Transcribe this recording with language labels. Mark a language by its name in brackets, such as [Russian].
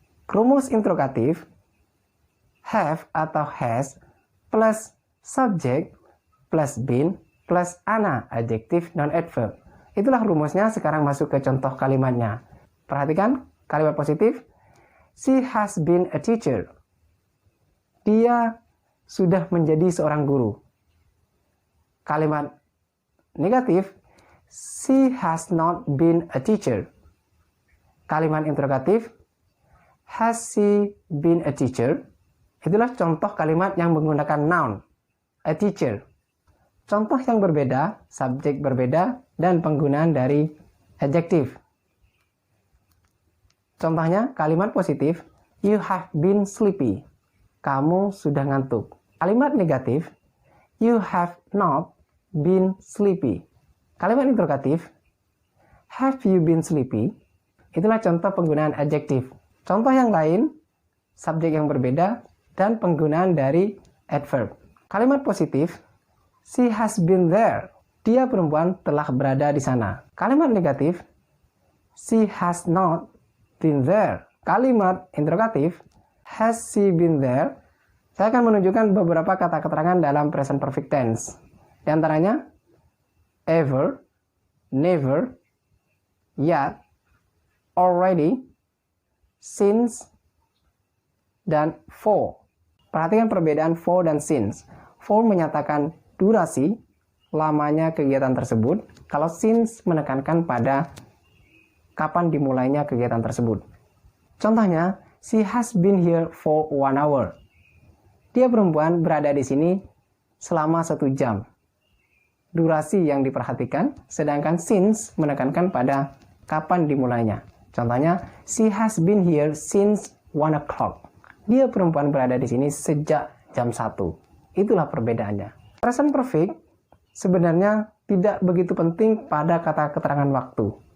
[Indonesian] Rumus interrogatif, have atau has plus subject plus been plus ana, adjektif non-adverb. Itulah rumusnya. Sekarang masuk ke contoh kalimatnya. Perhatikan kalimat positif. [English] She has been a teacher. [Indonesian] Dia sudah menjadi seorang guru. Kalimat negatif. [English] She has not been a teacher. [Indonesian] Kalimat interrogatif. [English] Has she been a teacher? [Indonesian] Itulah contoh kalimat yang menggunakan noun. A teacher. Contoh yang berbeda, subjek berbeda, dan penggunaan dari adjektif. Contohnya, kalimat positif, [English] you have been sleepy. [Indonesian] Kamu sudah ngantuk. Kalimat negatif, [English] you have not been sleepy. [Indonesian] Kalimat interrogatif, [English] have you been sleepy? [Indonesian] Itulah contoh penggunaan adjektif. Contoh yang lain, subjek yang berbeda, dan penggunaan dari adverb. Kalimat positif, [English] she has been there. [Indonesian] Dia perempuan telah berada di sana. Kalimat negatif, [English] she has not been there. [Indonesian] Kalimat interrogatif, [English] has she been there? [Indonesian] Saya akan menunjukkan beberapa kata keterangan dalam present perfect tense. Di antaranya, ever, never, yet, already, since, dan for. Perhatikan perbedaan for dan since. For menyatakan durasi, lamanya kegiatan tersebut. Kalau since menekankan pada kapan dimulainya kegiatan tersebut. Contohnya, [English] she has been here for 1 hour. [Indonesian] Dia perempuan berada di sini selama 1 jam. Durasi yang diperhatikan, sedangkan since menekankan pada kapan dimulainya. Contohnya, [English] she has been here since 1 o'clock. [Indonesian] Dia perempuan berada di sini sejak jam 1. Itulah perbedaannya. Present perfect sebenarnya tidak begitu penting pada kata keterangan waktu.